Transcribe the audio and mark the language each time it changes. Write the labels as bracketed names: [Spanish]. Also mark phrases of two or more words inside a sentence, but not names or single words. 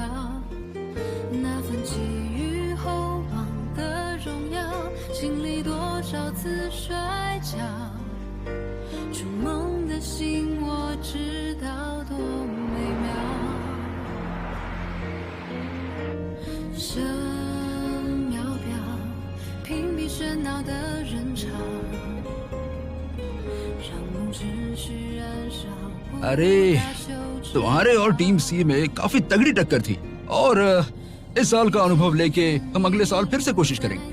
[Chinese] 那份寄予厚望的荣耀，经历多少次摔跤，筑梦的心我知道多美妙。声渺渺，屏蔽喧闹的人潮，让梦持续燃烧。 [Hindi] अरे तुम्हारे और टीम सी में काफी तगड़ी टक्कर थी और इस साल का अनुभव लेके हम अगले साल फिर से कोशिश करेंगे।